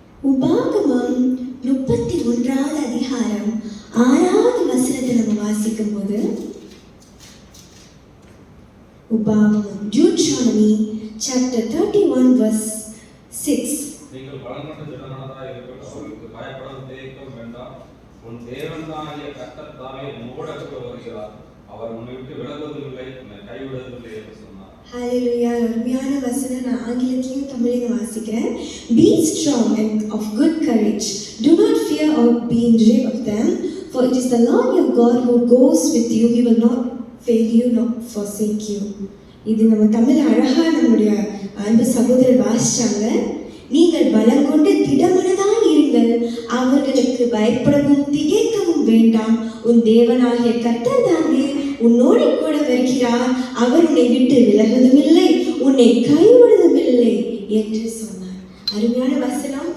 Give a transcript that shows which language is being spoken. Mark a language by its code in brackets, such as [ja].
[ta] உபாகமம் 31வது அதிகாரம் 6வது வசனத்தை நம்ம வாசிக்கும் போது, உபாகமம் [en] Deuteronomy chapter 31 verse 6. [ta] நீங்கள் பலனற்ற ஜனங்களாக இருக்கிறவர்களுக்கு பயப்பட வேண்டாம். உன் தேவனாகிய கர்த்தர் தாமே உன்னோடு கூட வருகிறார். அவர் உன்னை விட்டு விலகுவதில்லை, உன்னை கைவிடுவதில்லை என்று சொன்னார். ஹல்லேலூயா. அருமையான வசனம். நான் ஆங்கிலத்திலையும் தமிழையும் வாசிக்கிறேன். [en] Be strong and of good courage. Do not fear or be in dread of them, for it is the Lord your God who goes with you. He will not fail you nor forsake you. [ta] இது நம்ம தமிழ் அழகா நம்முடைய அன்பு சகோதரர் வாசிச்சாங்க. நீங்கள் பலம் கொண்டு திடமனதாய் இருங்கள், அவர்களுக்கு பயப்படவும் திகைக்கவும் வேண்டாம். உன் தேவனாகிய கர்த்தர் தாமே உன்னோடு கூட வருகிறார். அவர் உன்னை விட்டு விலகுவதும் இல்லை, உன்னை கைவிடுவதும் இல்லை என்று சொன்னார். அருமையான வசனம்.